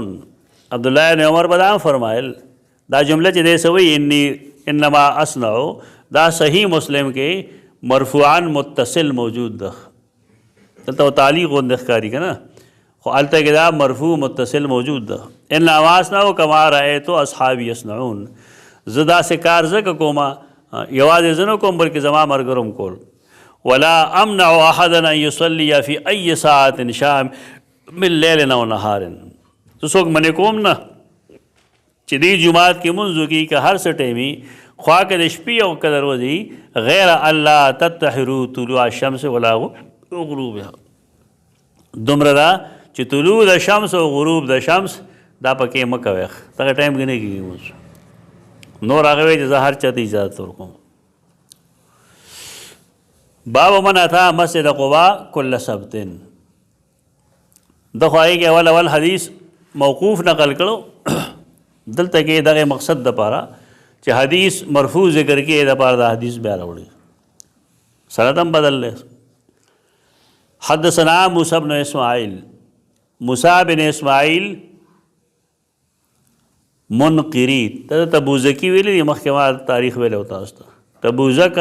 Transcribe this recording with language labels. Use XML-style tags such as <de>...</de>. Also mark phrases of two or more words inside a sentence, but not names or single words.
<ps>عبداللہ بن عمر به دا فرمایل دا جمله چې دی څه وایي</ps> <ar>انما اصنع،</ar> <ps>دا صحیح مسلم کې مرفوعا متصل موجود ده. دلته تعلیق غوندې ښکاري که نه، خو هلته کې دا مرفوع متصل موجود ده.</ps> <ar>انما اصنع کما رأیت اصحابی یصنعون.</ar> <ps>زه داسې کار ځکه کومه یوازې زه نه کوم بلکې زما ملګرو هم کول.</ps> <ar>ولا امنع احدا ان يصلي في اي ساعه شاء من ليل او نهار.</ar> <ps>زه څوک منې کوم نه چې دې جماعت کې مونځ وکړي که هر څه ټایمي، خوا که د شپې او که د ورځې،</ps> <ar>غیر الله تطهروا طلوع الشمس ولا غروبها.</ar> <ps>دومره ده چې طلوع د شمس او غروب د شمس دا پکې مه کوئ، دغه ټایم کې نه کېږي مونځ. نور هغه وایي چې زه هر چا ته اجازت ورکوم.</ps> <ar>باب من اتا مسجد قبا کل سبت.</ar> <ps>د خو هغې کې اول حدیث موقوف نقل کړو، دلته کې دغه مقصد دپاره چې حدیث مرفوع ذکر کې دپاره دا حدیث بیا راوړي، سند هم بدل دی. حدثنا موسی بن اسماعیل، موسی بن اسماعیل منقری ته تبوزکی ویلی دی، مخکې ما تاریخ ویلی و تاسو ته.</ps>